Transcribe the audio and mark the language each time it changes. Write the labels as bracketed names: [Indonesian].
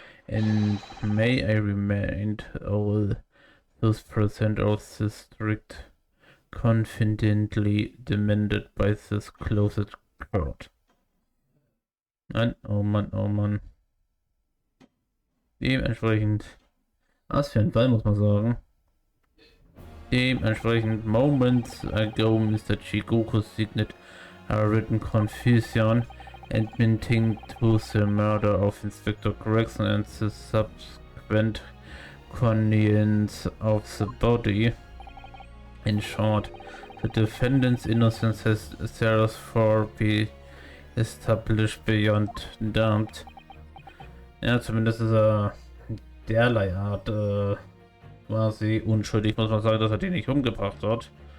[English] And may I remind all those present of the strict confidently demanded by this closed court. [German] Mann, oh Mann, oh Mann. Dementsprechend, was für ein Fall, muss man sagen. Dementsprechend, [English] moments ago, Mr. Chigoku signed a written confession admitting to the murder of Inspector Gregson and the subsequent conveyance of the body. In short, the defendant's innocence has therefore been established beyond doubt. [German] Ja, zumindest ist er derlei Art quasi unschuldig, muss man sagen, dass er den nicht umgebracht hat.